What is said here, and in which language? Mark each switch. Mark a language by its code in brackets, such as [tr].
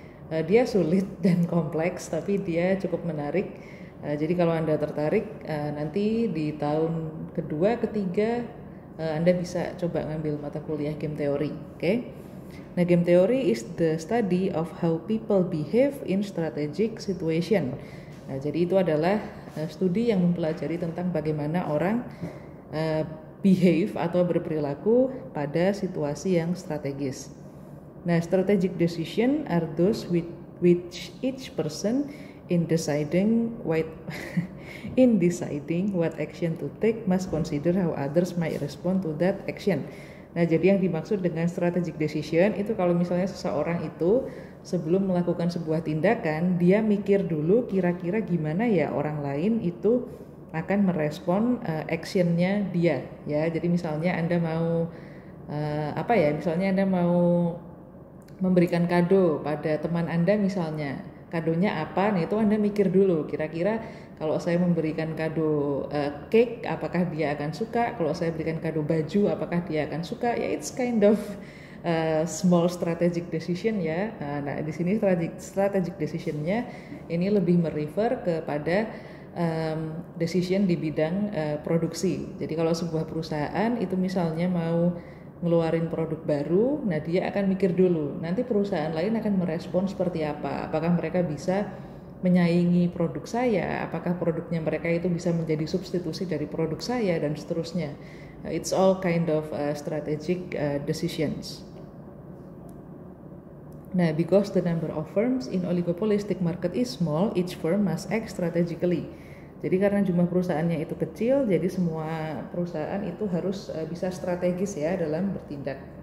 [id] Dia sulit dan kompleks, tapi dia cukup menarik. Jadi kalau Anda tertarik, nanti di tahun kedua, ketiga, Anda bisa coba ngambil mata kuliah game teori. Okay? [en] Nah, game teori is the study of how people behave in strategic situation. [id] Nah, jadi itu adalah studi yang mempelajari tentang bagaimana orang behave atau berperilaku pada situasi yang strategis. [en] Nah, strategic decision are those which each person in deciding what action to take must consider how others might respond to that action. [id] Nah, jadi yang dimaksud dengan strategic decision itu kalau misalnya seseorang itu sebelum melakukan sebuah tindakan, dia mikir dulu kira-kira gimana ya orang lain itu akan merespon actionnya dia ya. Jadi misalnya Anda mau misalnya Anda mau memberikan kado pada teman Anda misalnya, kadonya apa, nah itu Anda mikir dulu kira-kira kalau saya memberikan kado cake apakah dia akan suka, kalau saya berikan kado baju apakah dia akan suka, ya [en] it's kind of small strategic decision [id] ya. Nah, di sini strategic decisionnya ini lebih merefer kepada decision di bidang produksi. Jadi kalau sebuah perusahaan itu misalnya mau ngeluarin produk baru, nah dia akan mikir dulu, nanti perusahaan lain akan merespon seperti apa, apakah mereka bisa menyaingi produk saya, apakah produknya mereka itu bisa menjadi substitusi dari produk saya, dan seterusnya. [en] It's all kind of strategic decisions. Nah, because the number of firms in oligopolistic market is small, each firm must act strategically. [id] Jadi karena jumlah perusahaannya itu kecil, jadi semua perusahaan itu harus bisa strategis ya dalam bertindak.